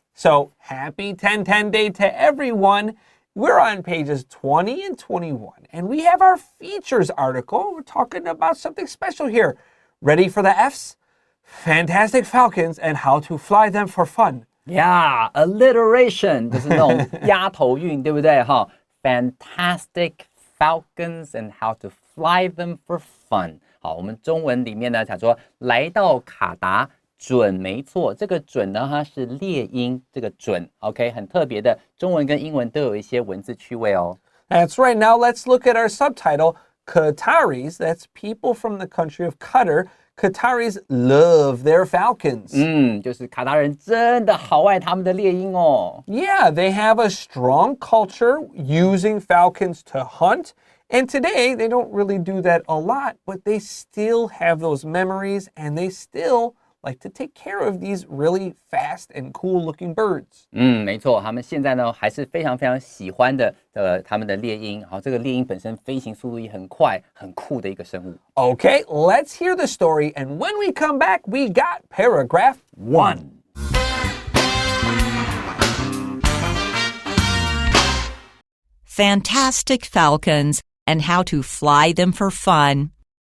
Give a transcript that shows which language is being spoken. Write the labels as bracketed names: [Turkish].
[English] So happy 10-10 day to everyone. We're on pages 20 and 21, and we have our features article. We're talking about something special here. Ready for the Fs? Fantastic Falcons and how to fly them for fun. [Chinese] Yeah, alliteration 就是那种押头韵，对不对？ [English] 哈 ，Fantastic Falcons and how to fly them for fun. [Chinese] 好，我们中文里面呢讲说来到卡达。准没错，这个准呢，它是列音，这个准 ，OK， 很特别的，中文跟英文都有一些文字趣味哦。 [English] That's right. Now let's look at our subtitle. Qataris, that's people from the country of Qatar. Qataris love their falcons. [Chinese] 就是卡达人真的好爱他们的猎鹰哦。 [English] Yeah, they have a strong culture using falcons to hunt. And today, they don't really do that a lot, but they still have those memories and they still like to take care of these really fast and cool-looking birds. [Chinese] 没错，他们现在呢还是非常非常喜欢的他们的猎鹰。好，这个猎鹰本身飞行速度也很快，很酷的一个生物。 [English] Okay, let's hear the story, and when we come back, we got paragraph 1. Fantastic falcons and how to fly them for fun.